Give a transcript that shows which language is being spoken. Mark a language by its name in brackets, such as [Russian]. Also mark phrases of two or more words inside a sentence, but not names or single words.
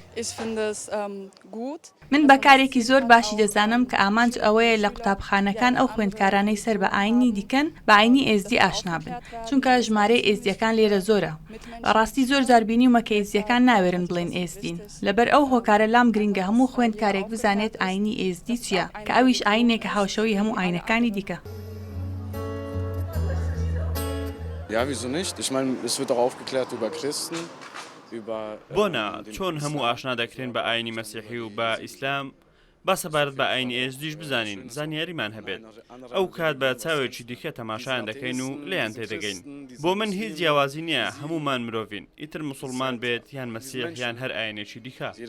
[Central Kurdish] من بەکارێکی زۆر باشی دەزانم کە ئامانج ئەوەیە لە قوتابخانەکان ئەو خوێندکارانەی سەر بە ئاینی دیکەن بە ئاینی ئێزدی ئاشنا بن، چونکە ژمارەی ئێزدیەکان لێرە زۆرە. ڕاستی زۆر جار بینیومە کە ئێزدیەکان ناوێرن بڵێن ئێزدین، لەبەر ئەو هۆکارە لام گرنگە هەموو خوێندکارێک بزانێت ئاینی ئێزدی چییە، کە ئەویش ئاینێکە هاوشەوی هەموو ئاینەکانی دیکە. [German] Ja, wieso nicht? Ich meine, es wird auch aufgeklärt über Christen, über... [Central Kurdish] بۆنا چۆن هەموو ئاشنا دەکرێن بە ئاینی مەسیحی و بە ئیسلام با سەبارەت بە ئاینی ئێزدیش بزانین زانیاریمان هەبێت ئەو کات بە چاوێکی دیکە تەماشایان دەکەین و لێیان تێدەگەین. بۆ من هیچ جیاوازی نییە، هەمومان مرۆڤین، ئیتر موسڵمان بێت یان مەسیح یان هەر ئاینێکی دیکە.